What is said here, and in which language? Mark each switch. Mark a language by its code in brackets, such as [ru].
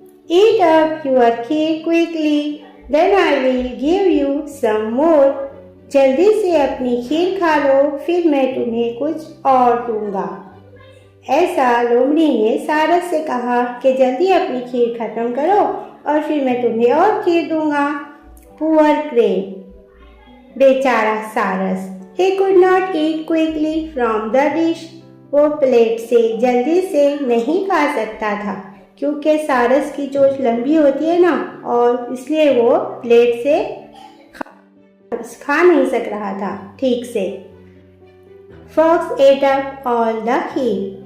[en] Eat up your kheer quickly, then I will give you some more. [hi] जल्दी से अपनी खीर खा लो, फिर मैं तुम्हें कुछ और दूंगा. ऐसा लोमड़ी ने सारस से कहा कि जल्दी अपनी खीर खत्म करो और फिर मैं तुम्हें और खीर दूंगा. [en] poor crane, [hi] बेचारा सारस. [en] He could not eat quickly from the dish. [hi] वो प्लेट से जल्दी से नहीं खा सकता था क्योंकि सारस की चोंच लंबी होती है ना, और इसलिए वो प्लेट से खा नहीं सक रहा था ठीक से. [en] Fox ate up all the kheer.